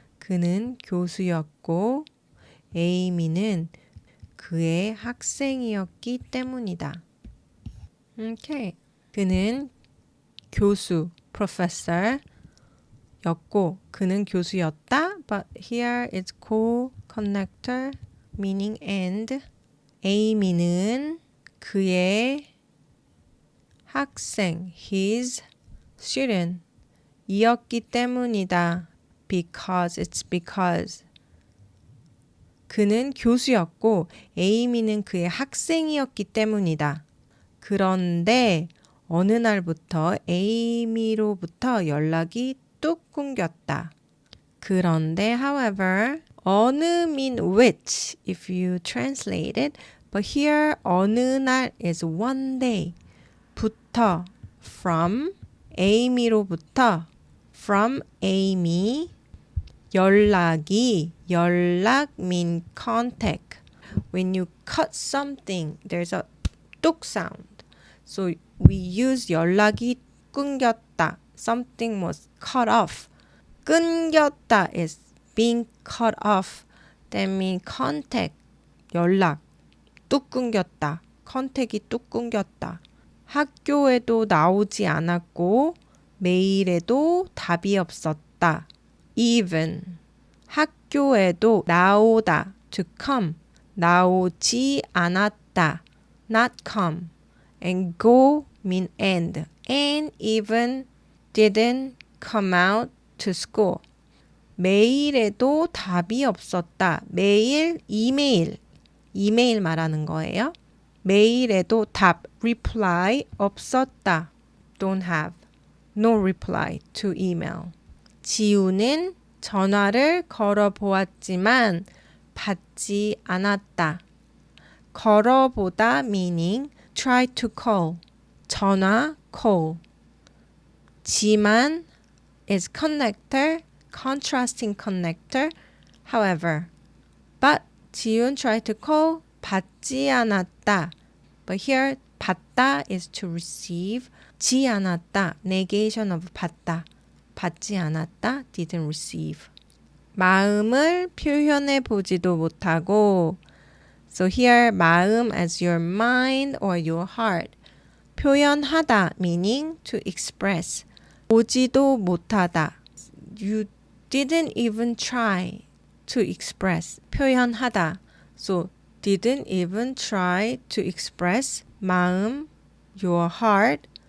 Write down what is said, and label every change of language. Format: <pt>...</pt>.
<ko>그는 교수였고 에이미는 그의 학생이었기 때문이다.</ko> <en>Okay. 그는 교수, professor 였고</en> <ko>그는 교수였다,</ko> <en>but here it's co-connector meaning and.</en> <ko>에이미는 그의 학생,</ko> <en>his student</en> <ko>이었기 때문이다.</ko> <en>Because, it's because.</en> <ko>그는 교수였고 에이미는 그의 학생이었기 때문이다. 그런데 어느 날부터 에이미로부터 연락이 뚝 끊겼다.</ko> <en>그런데, however, 어느 mean which if you translate it, but here 어느 날 is one day. 부터, from, 에이미로부터, from Amy. 연락이, 연락 mean contact. When you cut something, there's a 뚝 sound. So we use 연락이 끊겼다. Something was cut off. 끊겼다 is being cut off. That means contact, 연락.</en> <ko>뚝 끊겼다. 컨택이 뚝 끊겼다. 학교에도 나오지 않았고 메일에도 답이 없었다.</ko> <en>Even.</en> <ko>학교에도 나오다.</ko> <en>To come.</en> <ko>나오지 않았다.</ko> <en>Not come. And go mean and. And even didn't come out to school.</en> <ko>메일에도 답이 없었다. 메일, 이메일. 이메일 말하는 거예요. 메일에도 답, reply 없었다.</ko> <en>Don't have. No reply to email.</en> <ko>지우는 전화를 걸어보았지만 받지 않았다.</ko> <en>걸어보다 meaning try to call. 전화, call. 지만 is connector, contrasting connector. However, but 지훈 tried to call,</en> <ko>받지 않았다.</ko> <en>But here, 받다 is to receive. 지 않았다, negation of 받다.</en> <ko>받지 않았다,</ko> <en>didn't receive.</en> <ko>마음을 표현해 보지도 못하고.</ko> <en>So here, 마음 as your mind or your heart. 표현하다 meaning to express.</en> <ko>보지도 못하다.</ko> <en>You didn't even try to express.</en> <ko>표현하다.</ko> <en>So didn't even try to express 마음, your heart.</en>